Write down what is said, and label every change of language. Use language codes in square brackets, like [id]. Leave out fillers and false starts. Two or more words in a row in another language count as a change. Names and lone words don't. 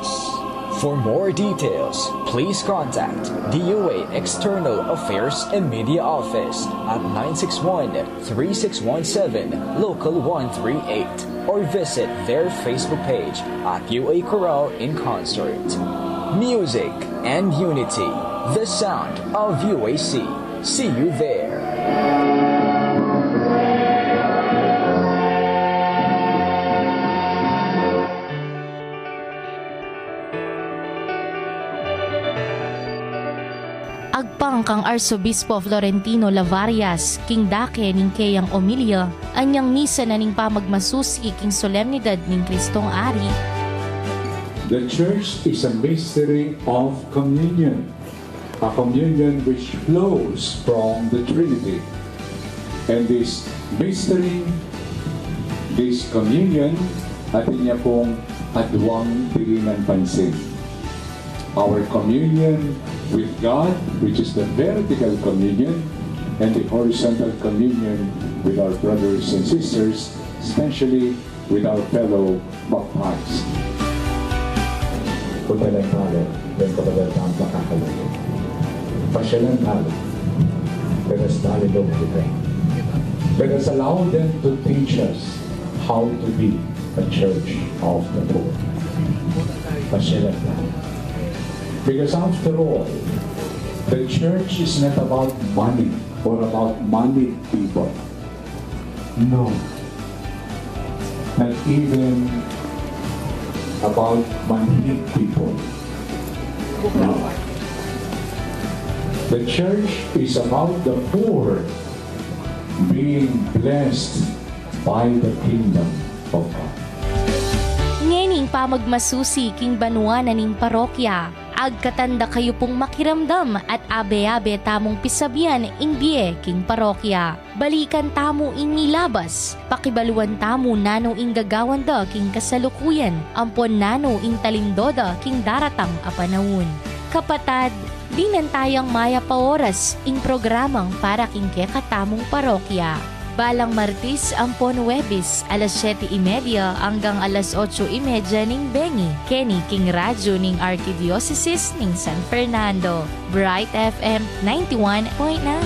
[en] For more details, please contact DOA External Affairs and Media Office at 961-3617 Local 138 or visit their Facebook page at UA Choral in Concert. Music and Unity, the sound of UAC. See you there. [pam] Agpang kang Arsobispo Florentino Lavarias, King Dake ning Keyang Omilia, anyang misa na ning pamagmasusi king solemnidad ning Kristong Ari. [en] The Church is a mystery of communion, a communion which flows from the Trinity. And this mystery, this communion, [pam] atin niya pong adwang dilinan pansin. [en] Our communion with God, which is the vertical communion, and the horizontal communion with our brothers and sisters, especially with our fellow baptized. [tl] Putalan tayo, may kapalatang pakakalayo. Pasyalan tayo, [en] let us dialogue with them. Let us allow them to teach us how to be a church of the poor. [tl] Pasyalan tayo. [en] Because after all, the church is not about money or about moneyed people. No. Not even about moneyed people. No. The church is about the poor being blessed by the kingdom of God. [pam] Ngening pamagmasusi king banwa na ning parokya. Agkatanda kayo pong makiramdam at abe-abe tamong pisabyan ingbiye king parokya. Balikan tamo inilabas, pakibaluan tamo nano ing gagawan da king kasalukuyan, ampon nano ing talindoda king daratang apanawon. Kapatad, dinan tayang maya pa oras ing programang para king kekatamong parokya. Balang Martis, ampon Webis, alas 7:30 hanggang alas 8:30 ning Bengi. Kenny King Radyo ning Archdiocese ning San Fernando. Bright FM 91.9.